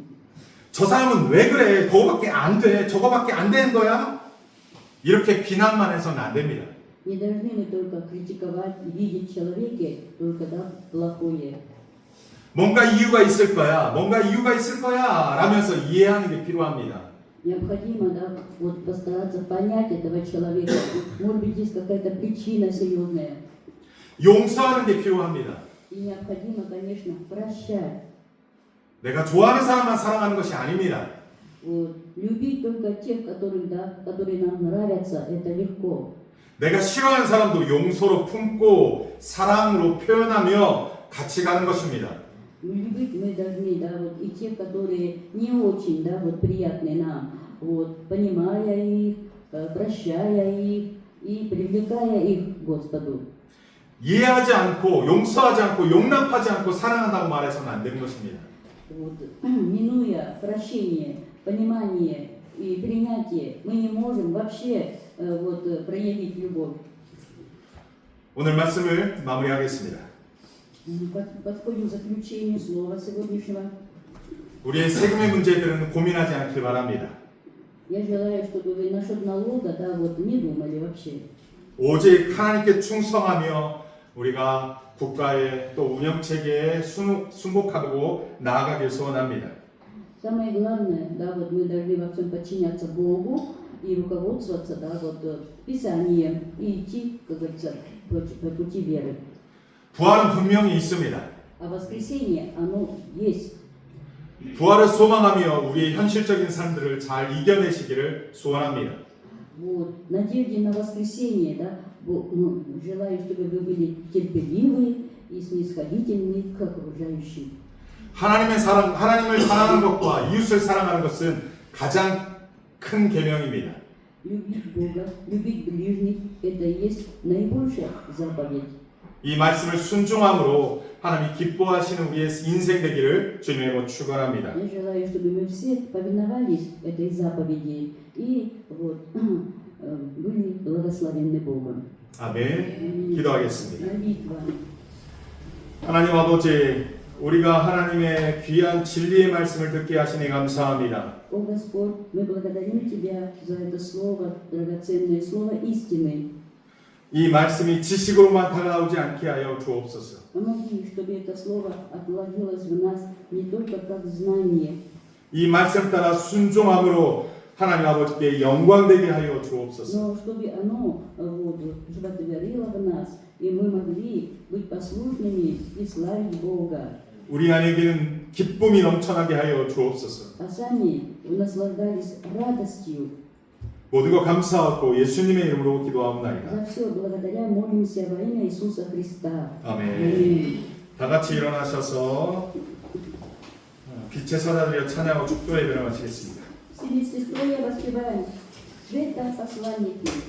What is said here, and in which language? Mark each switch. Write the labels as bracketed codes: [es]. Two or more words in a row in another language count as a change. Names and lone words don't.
[ko] 저 사람은 왜 그래? 그거밖에 안 돼. 저거밖에 안 되는 거야? 이렇게 비난만 해서는 안 됩니다. [ru] Не должны мы только критиковать и видеть в человеке только, да, плохое. [ko] 뭔가 이유가 있을 거야. 뭔가 이유가 있을 거야. 라면서 이해하는 게 필요합니다. [ru] Необходимо, да, вот постараться понять этого человека. Может быть, есть какая-то причина серьезная. [ko] 용서하는 게 필요합니다. [ru] И необходимо, конечно, прощать. [ko] 내가 좋아하는 사람만 사랑하는 것이 아닙니다. [ru] Вот. Любить только тех, которых, да, которые нам нравятся, это легко. [ko] 내가 싫어하는 사람도 용서로 품고 사랑으로 표현하며 같이 가는 것입니다. [ru] Любить мы должны, да, вот, и тех, которые не очень, да, вот, приятны нам, вот, понимая их, прощая их и привлекая их к Господу. [ko] 이해하지 않고 용서하지 않고 용납하지 않고 사랑한다고 말해서는 안 되는 것입니다. [ru] Вот, минуя прощение, понимание и принятие, мы не можем вообще вот, проявить любовь. [ko] 오늘 말씀을 ма무리하겠습니다. [ru] Подходим к заключению слова сегодняшнего. [ko] 우리의 세금의 문제들은 고민하지 않길 바랍니다. [ru] Я желаю, чтобы вы насчет налога, да, вот, не думали вообще. [ko] 오직 하나님께 충성하며 우리가 국가의 또 운영 체계에 순복하고 나아가길 소원합니다. [ru] Самое главное, да, вот мы должны во всем подчиняться Богу и руководствоваться, да, вот Писанием и идти, как говорится, по пути веры. [ko] 부활은 분명히 있습니다. [ru] А воскресенье, оно есть. [ko] 부활을 소망하며 우리의 현실적인 삶들을 잘 이겨내시기를 소원합니다. [ru] Вот, надежде на воскресенье, да, ну, желаю, чтобы вы были терпеливы и снисходительны к окружающим. [ko] 하나님을 사랑하는 것과 이웃을 사랑하는 것은 가장 큰 계명입니다. [ru] Любить Бога, любить ближних – это и есть наибольшая заповедь. [ko] 이 말씀을 순종함으로 하나님이 기뻐하시는 우리의 인생 되기를 주님의 이름으로 축원합니다. [ru] Я желаю, чтобы мы все повиновались этой заповеди и вот, были благословенны Богом. [ko] 아멘. 기도하겠습니다. [ru] Молитва. [ko] 하나님 아버지, 우리가 하나님의 귀한 진리의 말씀을 듣게 하시니 감사합니다. [ru] О Господь, мы благодарим Тебя за это слово, драгоценное слово истины. [ko] 이 말씀이 지식으로만 다가오지 않게 하여 주옵소서. [ru] Помоги, чтобы это слово отложилось в нас не только как знание, [ko] 이 말씀 따라 순종함으로 하나님 아버지께 영광되게 하여 주옵소서. [ru] но чтобы оно вот, животворило в нас, и мы могли быть послушными и славить Бога, [ko] 우리 안에게는 기쁨이 넘쳐나게 하여 주옵소서. [ru] а сами наслаждались радостью. [ko] 모든 것 감사하고 예수님의 이름으로 기도하옵나이다. [ru] За все благодаря молимся во имя Иисуса Христа. [ko] 아멘. [ru] Аминь. [ko] 다 같이 일어나셔서 빛의 사자들여 찬양하고 축도의 예배를 마치겠습니다. [ru] Все вместе стоя воспеваем «Света посланники».